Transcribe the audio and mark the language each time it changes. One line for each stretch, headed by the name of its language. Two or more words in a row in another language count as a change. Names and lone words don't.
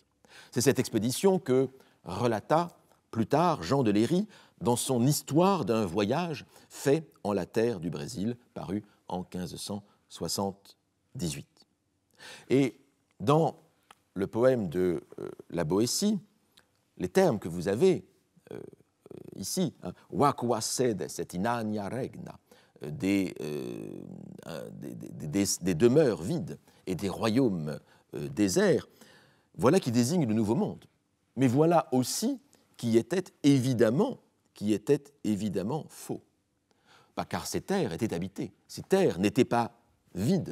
French: C'est cette expédition que relata plus tard Jean de Léry dans son Histoire d'un voyage fait en la terre du Brésil, paru en 1578. Et dans le poème de la Boétie, les termes que vous avez ici,
Latin: vacua sedes et inania regna,
French: des demeures vides et des royaumes déserts, voilà qui désigne le Nouveau Monde. Mais voilà aussi qui était évidemment faux. Pas car ces terres étaient habitées, ces terres n'étaient pas vides.